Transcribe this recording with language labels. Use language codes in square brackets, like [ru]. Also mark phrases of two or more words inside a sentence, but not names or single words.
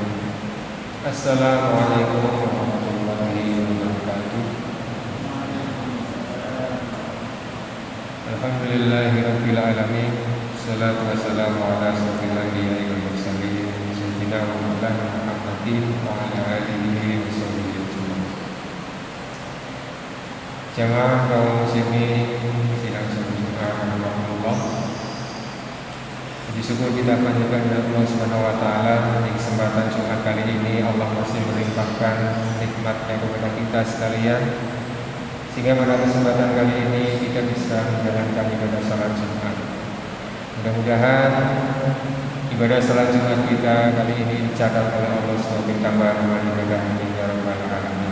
[ar] السلام عليكم ورحمة الله وبركاته. الحمد لله رب العالمين. الصلاة والسلام على أشرف الأنبياء والمرسلين سيدنا ومولانا محمد وعلى آله وصحبه أجمعين. [id] Jamaah kaum muslimin sidang salat Jumat rahmatullah. Puji syukur kita panjatkan kepada Allah [ar] سبحانه وتعالى. [id] Di kesempatan Jumat kali ini Allah masih melimpahkan nikmat-Nya kepada kita sekalian, sehingga pada kesempatan kali ini kita bisa menjalankan ibadah salat Jumat. Mudah-mudahan ibadah salat Jumat kita kali ini dicatat oleh Allah sebagai tambahan amal ibadah [ar] يا رب العالمين.